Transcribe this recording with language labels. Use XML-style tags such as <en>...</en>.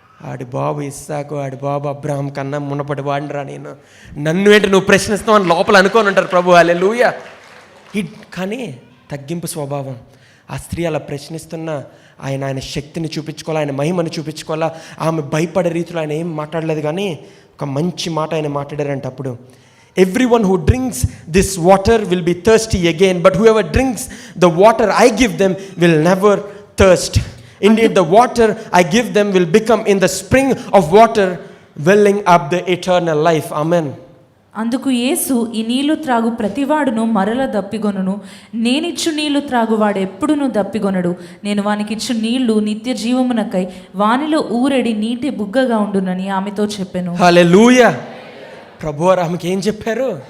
<te>ఆడి బాబు ఇస్సాకు, ఆడి బాబు అబ్రాహం కన్నా మునపడి వాడిరా నేను, నన్ను ఏంటి నువ్వు ప్రశ్నిస్తావు అని లోపల అనుకోని ఉంటారు ప్రభు. హల్లెలూయా. కానీ తగ్గింపు స్వభావం. ఆ స్త్రీ అలా ప్రశ్నిస్తున్నా ఆయన శక్తిని చూపించుకోవాలా, ఆయన మహిమను చూపించుకోవాలా. ఆమె భయపడే రీతిలో ఆయన ఏం మాట్లాడలేదు, కానీ ఒక మంచి మాట ఆయన మాట్లాడారంట. అప్పుడు</te> <en>everyone who drinks this water will be thirsty again, but whoever drinks the water I give them will never thirst. Indeed, the water I give them will become in the spring of water welling up the eternal life. Amen.</en> <te>అందుకు యేసు, ఈ నీళ్లు త్రాగు ప్రతివాడును మరల దప్పిగొనును, నేనిచ్చు నీళ్లు త్రాగువాడు ఎప్పుడునూ దప్పిగొనడు. నేను వానికిచ్చు నీళ్లు నిత్య జీవమునకై వానిలో ఊరెడి నీటి బుగ్గగా ఉండునని ఆమెతో చెప్పెను. హల్లెలూయా. ప్రభువారు ఆమెకి ఏం చెప్పారు?</te>